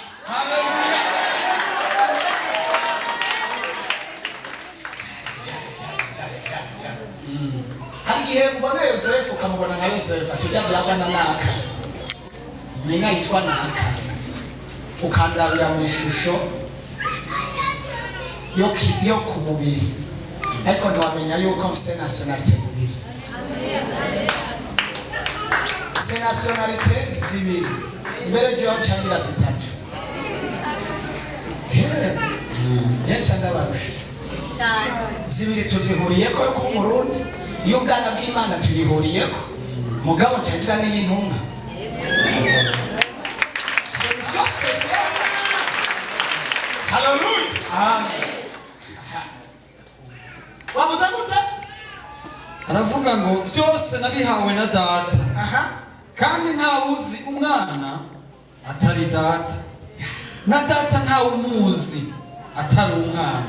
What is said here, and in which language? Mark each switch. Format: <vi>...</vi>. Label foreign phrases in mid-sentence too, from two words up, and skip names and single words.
<rn>Haleluya. Hari igihe mbona Yosefu ukamubona nka Yosefu atujya byagwa na Naka, nyina yitwa Naka, ukandabira mu ishusho yo ku mubiri ariko ntiwamenya yuko mfise nationalite zibiri. Mfise nationalite zibiri, mbere jewe ncangira zitatu. Je ncandabarusha zibiri tuzihuriyeko yo kuba Umurundi, iyo ubwana bw'Imana tuyihuriyeko, mugabo ncangira n'iy'intumwa.</rn> <fr>Solution spéciale.</fr> <rn>Haleluya. Amen. Wavuze gute? Haravuga ngo byose nabihawe na data. Kandi ntawuzi umwana atari data, na data ntawumuzi atari umwana.</rn>